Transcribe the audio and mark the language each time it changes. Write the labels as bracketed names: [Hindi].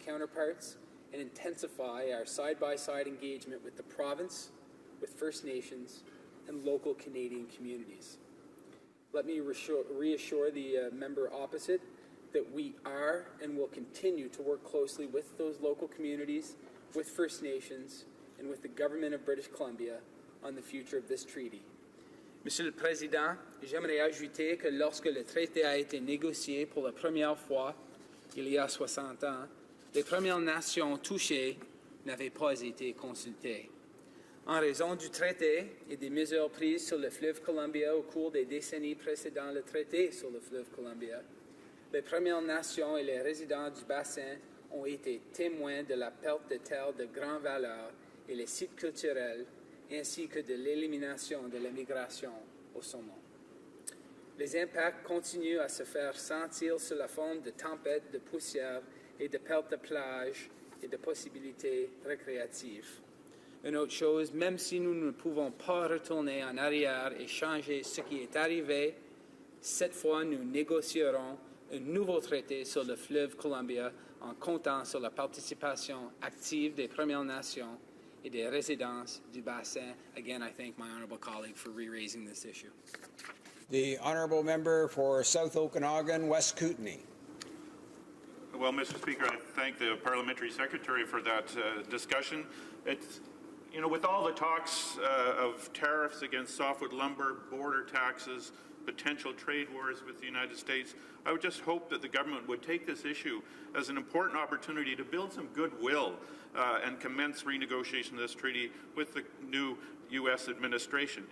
[English] counterparts and intensify our side-by-side engagement with the province, with First Nations, and local Canadian communities. Let me reassure the member opposite that we are and will continue to work closely with those local communities, with First Nations, and with the government of British Columbia on the future of this treaty. [French] Monsieur le Président, j'aimerais ajouter que lorsque le traité a été négocié pour la première fois, il y a 60 ans, les Premières Nations touchées n'avaient pas été consultées. En raison du traité et des mesures prises sur le fleuve Columbia au cours des décennies précédant le traité sur le fleuve Columbia, les Premières Nations et les résidents du bassin ont été témoins de la perte de terres de grande valeur et les sites culturels, ainsi que de l'élimination de la migration au saumon. Les impacts continuent à se faire sentir sous la forme de tempêtes, de poussière et de pertes de plages et de possibilités récréatives. Une autre chose, même si nous ne pouvons pas retourner en arrière et changer ce qui est arrivé, cette fois nous négocierons un nouveau traité sur le fleuve Columbia en comptant sur la participation active des Premières Nations et des résidents du bassin. [English] Again, I thank my honourable colleague for re-raising this issue. The honourable member for South Okanagan, West Kootenay. Well, Mr. Speaker, I thank the Parliamentary Secretary for that discussion. It's, you know, with all the talks of tariffs against softwood lumber, border taxes, potential trade wars with the United States, I would just hope that the government would take this issue as an important opportunity to build some goodwill and commence renegotiation of this treaty with the new U.S. administration.